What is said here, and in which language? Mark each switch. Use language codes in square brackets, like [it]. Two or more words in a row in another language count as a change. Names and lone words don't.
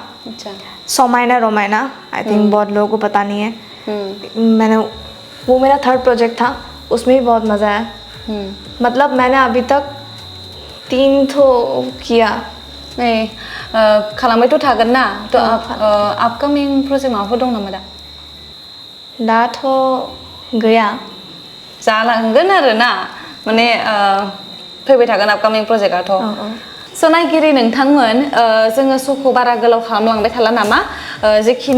[hi] अच्छा [brx] सोमायना रोमायना [en] I think [hi] बहुत लोगों को पता नहीं है मैंने वो मेरा थर्ड प्रोजेक्ट था उसमें भी बहुत मज़ा आया मतलब मैंने अभी तक 3 तो किया [brx] खालामबायथ' थागोन ना थ' आपकामिं प्रजेक्ट माबाफोर दं नामा दाथ' गैया जालांगोन आरो ना माने फैबाय थागोन आपकामिं प्रजेक्टआथ' स' नायगिरि नोंथांमोन जोङो श'खौ बारा गोलाव खालामलांबाय थाला नामा जेखिनि